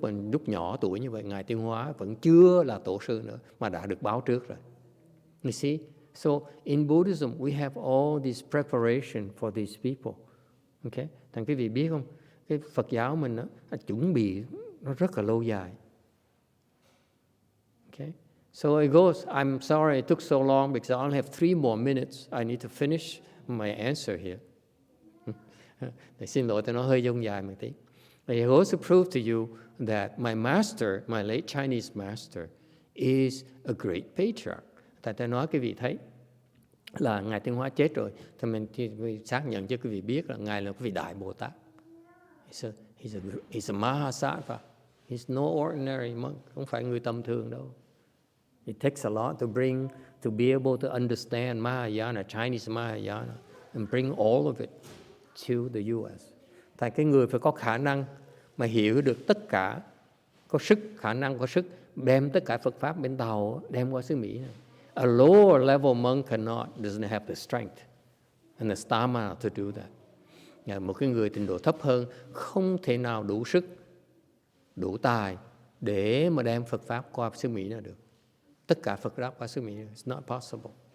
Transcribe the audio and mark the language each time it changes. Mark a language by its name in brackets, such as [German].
[Vietnamese] Lúc nhỏ tuổi như vậy, Ngài Tiến Hóa vẫn chưa là tổ sư nữa, mà đã được báo trước rồi. [English] You see? So in Buddhism, we have all this preparation for these people. [Vietnamese] Okay? Thằng quý vị biết không? Cái Phật giáo mình nó chuẩn bị nó rất là lâu dài. [English] Okay? So it goes, I'm sorry it took so long because I only have 3 more minutes. I need to finish my answer here. [Vietnamese] Xin lỗi, tôi nói hơi dông dài một tí. [English] I also prove to you that my master, my late Chinese master, is a great patriarch. [Vietnamese] Tại tôi nói quý vị thấy là Ngài Tiến Hóa chết rồi, thì mình xác nhận cho quý vị biết là Ngài là một vị đại Bồ Tát. [English] He's a Mahasattva. He's no ordinary monk. [Vietnamese] Không phải người tầm thường đâu. [English] It takes a lot to be able to understand Mahayana, Chinese Mahayana, and bring all of it to the U.S. [Vietnamese] Tại cái người phải có khả năng mà hiểu được tất cả, có khả năng có sức đem tất cả Phật pháp bên Tàu đem qua xứ Mỹ này. [English] A lower level monk doesn't have the strength and the stamina to do that. [Vietnamese] Một cái người trình độ thấp hơn không thể nào đủ sức, đủ tài để mà đem Phật pháp qua xứ Mỹ nào được. Tất cả Phật pháp qua xứ Mỹ, [English] it's not possible.